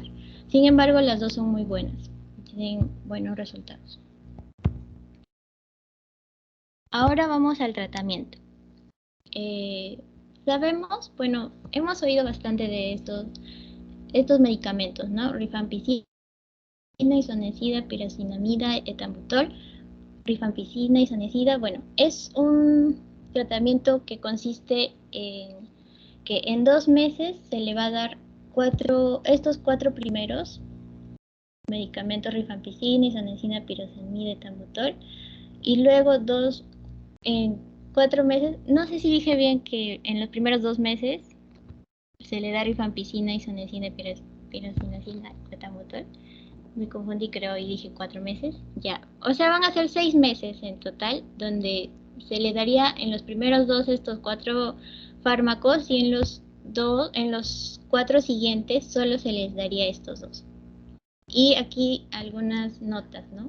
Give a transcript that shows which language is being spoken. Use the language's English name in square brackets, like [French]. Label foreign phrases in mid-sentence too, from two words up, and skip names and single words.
[Spanish] Sin embargo, las dos son muy buenas, tienen buenos resultados. Ahora vamos al tratamiento. Sabemos, bueno, hemos oído bastante de estos medicamentos, ¿no? Rifampicina, isoniazida, pirazinamida, etambutol. Rifampicina, isoniazida, bueno, es un tratamiento que consiste en que en 2 meses se le va a dar estos cuatro primeros medicamentos, rifampicina, isoniazida, pirazinamida, etambutol, y luego en 4 meses, no sé si dije bien que en los primeros 2 meses se le da rifampicina, isoniazida, pirazinamida, etambutol. Me confundí, creo, y dije 4 meses. Ya, o sea, van a ser 6 meses en total, donde se le daría en los primeros dos estos 4 fármacos y en los 4 siguientes solo se les daría estos 2. Y aquí algunas notas, ¿no?